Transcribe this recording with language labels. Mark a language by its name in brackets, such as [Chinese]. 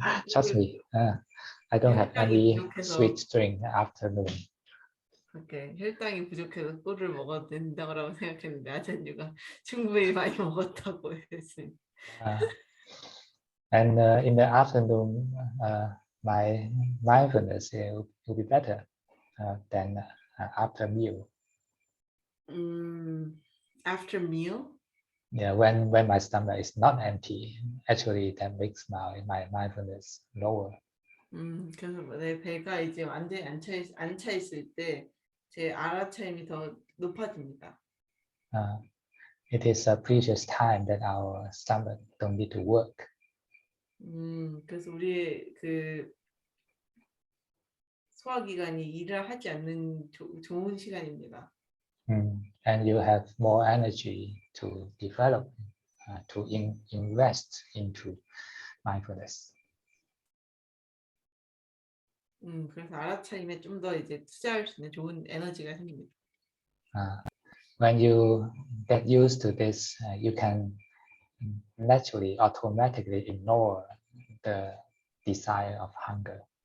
[English] Trust me, I don't have any sweet drink afternoon. Okay. [Korean] 혈당이 부족해서 꿀을 먹어도 된다고 생각했는데 아찬유가 충분히 많이 먹었다고 했습니다. [English] And in the afternoon, my mindfulness will be better than after meal. After meal? Yeah, when my stomach is not empty, actually that makes my mindfulness lower. [Korean] 그래서 내 배가 이제 완전히 안 차 있을 때 제 알아차림이 더 높아집니다. [English] It is a precious time that our stomach don't need to work. [Korean] 그래서 우리의 그 소화기관이 일을 하지 않는 좋은 시간입니다. [English] And you have more energy to develop, to invest into mindfulness. [Korean] 그래서 알아차림에 좀 더 이제 투자할 수 있는 좋은 에너지가 생깁니다. [English] When you get used to this, you can naturally, automatically ignore the desire of hunger.